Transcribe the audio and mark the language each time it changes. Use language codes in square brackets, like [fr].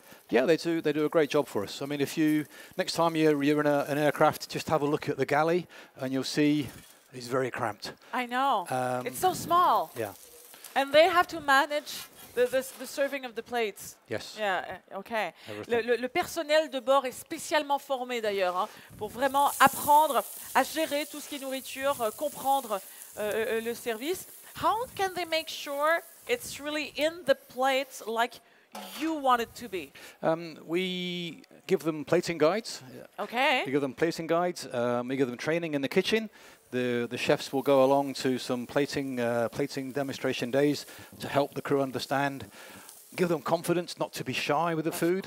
[en] Yeah, they do a great job for us. I mean, next time you're in an aircraft, just have a look at the galley, and you'll see it's very cramped. I know. It's so small. Yeah. And they have to manage the serving of the plates. Yes. Yeah, okay. Everything. [fr] Le personnel de bord est spécialement formé d'ailleurs hein, pour vraiment apprendre à gérer tout ce qui est nourriture, comprendre le service. [en] How can they make sure it's really in the plates like you want it to be? We give them plating guides. Okay. We give them plating guides. We give them training in the kitchen. The chefs will go along to some plating demonstration days to help the crew understand, give them confidence not to be shy with the food.